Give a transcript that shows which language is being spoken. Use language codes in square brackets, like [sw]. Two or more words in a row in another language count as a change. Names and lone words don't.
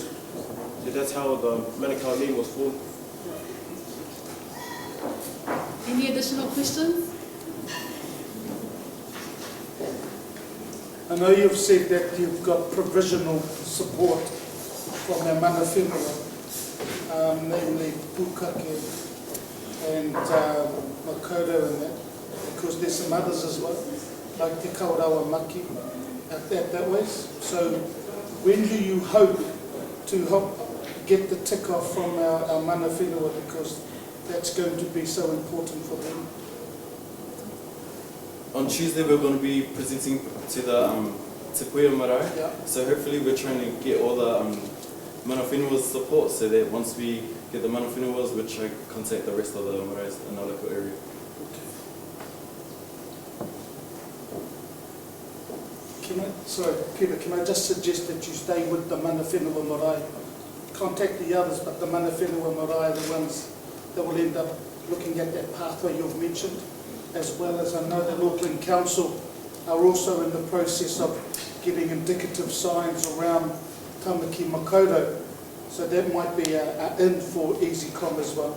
[en] So that's how the Manukau name was formed. Any additional questions? I know you've said that you've got provisional support from our [mi] mana whenua, [en] namely Pukake and Makaurau and that, because there's some others as well, like Te Kaurawa Maki, that way. So when do you hope to help get the tick off from our [mi] mana whenua, [en] because that's going to be so important for them? On Tuesday, we're going to be presenting to the Te Puia Marae. Yeah. So hopefully we're trying to get all the [mi] mana whenua's [en] support, so that once we get the [mi] mana whenua's, [en] we'll try to contact the rest of the maraes in our local area. Sorry, Peter, can I just suggest that you stay with the [mi] mana whenua marae? [en] Contact the others, but the [mi] mana whenua marae [en] are the ones that will end up looking at that pathway you've mentioned, as well as I know that Auckland Council are also in the process of getting indicative signs around Tamaki Makaurau, so that might be an in for EZYcom as well.